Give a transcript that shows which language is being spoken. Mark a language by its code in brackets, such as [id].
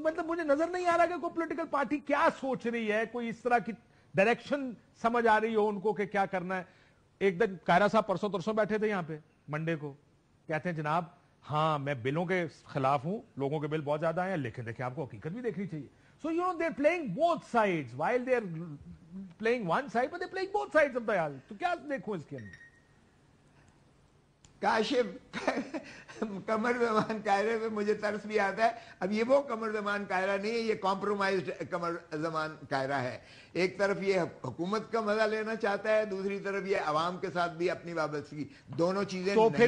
[ur] مطلب مجھے نظر نہیں آ رہا کہ کوئی پولیٹیکل پارٹی کیا سوچ رہی ہے, کوئی اس طرح کی ڈائریکشن سمجھ آ رہی ہو ان کو کہ کیا کرنا ہے. ایک دن قاہرہ صاحب پرسوں ترسوں بیٹھے تھے یہاں پہ منڈے کو, کہتے ہیں جناب ہاں میں بلوں کے خلاف ہوں, لوگوں کے بل بہت زیادہ ہیں, لیکن دیکھیں آپ کو حقیقت بھی دیکھنی چاہیے. [en] So they're playing both sides while they're playing one side, but they're playing both sides of the aisle. [ur] تو کیا دیکھوں اس کے اندر؟ کاشف قمر زمان قاہرہ پہ مجھے ترس بھی آتا ہے. اب یہ وہ قمر زمان قاہرہ نہیں ہے, یہ کمپرومائزڈ قمر زمان قاہرہ ہے. ایک طرف یہ حکومت کا مزہ لینا چاہتا ہے, دوسری طرف یہ عوام کے ساتھ بھی اپنی وابستگی, دونوں چیزیں نہیں ہو سکتی.